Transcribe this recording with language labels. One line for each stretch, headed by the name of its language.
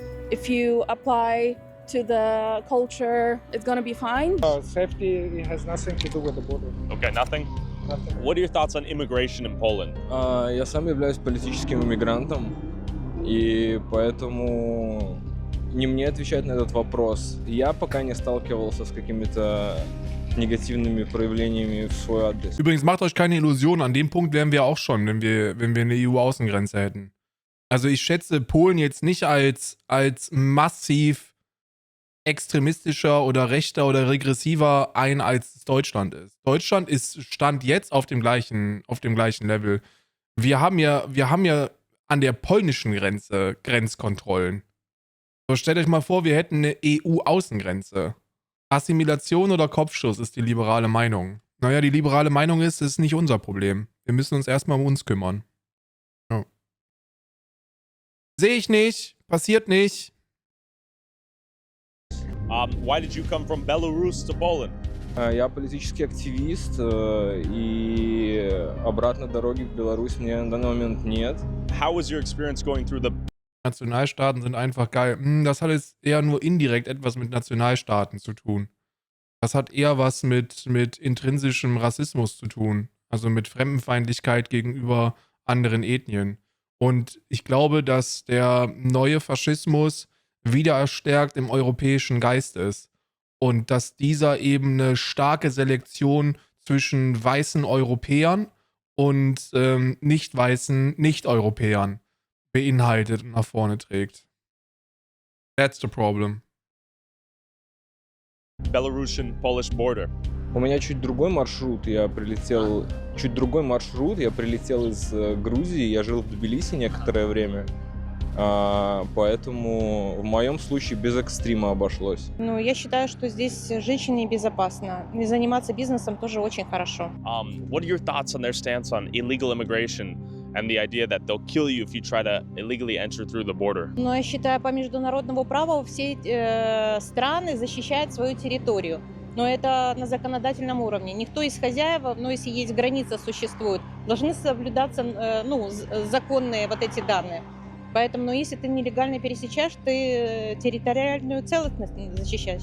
English: If you apply to the culture, it's gonna be fine. Safety has nothing to do with the border. Okay, nothing? Nothing. What are your thoughts on immigration in Poland?
Russian: Я сам являюсь политическим иммигрантом, и поэтому не мне отвечать на этот вопрос. Я пока не сталкивался с какими-то негативными проявлениями в свой адрес.
German: Übrigens, macht euch keine Illusionen, an dem Punkt wären wir auch schon, wenn wir eine EU-Außengrenze hätten. Also ich schätze Polen jetzt nicht als massiv extremistischer oder rechter oder regressiver ein, als es Deutschland ist. Deutschland stand jetzt auf dem gleichen Level. Wir haben ja an der polnischen Grenze Grenzkontrollen. So, stellt euch mal vor, wir hätten eine EU-Außengrenze. Assimilation oder Kopfschuss ist die liberale Meinung. Naja, die liberale Meinung ist, es ist nicht unser Problem. Wir müssen uns erstmal um uns kümmern. Ja. Sehe ich nicht. Passiert nicht.
English: Why did you come from Belarus to Poland?
Russian: Я политический активист, и обратной дороги в Беларусь мне на данный момент нет.
English: How was your experience going through the
German: Nationalstaaten sind einfach geil. Das hat jetzt eher nur indirekt etwas mit Nationalstaaten zu tun. Das hat eher was mit intrinsischem Rassismus zu tun. Also mit Fremdenfeindlichkeit gegenüber anderen Ethnien. Und ich glaube, dass der neue Faschismus wieder stärkt im europäischen Geist ist. Und dass dieser eben eine starke Selektion zwischen weißen Europäern und nicht weißen Nicht-Europäern beinhaltet und nach vorne trägt.
English: That's the problem. Belarusian-Polish border?
Russian: У меня чуть другой маршрут. Я прилетел из Грузии. Я жил в Тбилиси некоторое время. Поэтому в моем случае без экстрима обошлось. Ну, я считаю, что здесь женщине безопасно. И заниматься бизнесом тоже очень хорошо.
English: What are your thoughts on their stance on illegal immigration and the idea that they'll kill you if you try to illegally enter through the border?
Russian: Но я считаю, по международному праву все страны защищают свою территорию. Но это на законодательном уровне. Никто из хозяев, ну, если есть граница, существует, должны соблюдаться, законные вот эти данные. Поэтому, если ты нелегально пересечаешь, ты территориальную целостность защищаешь.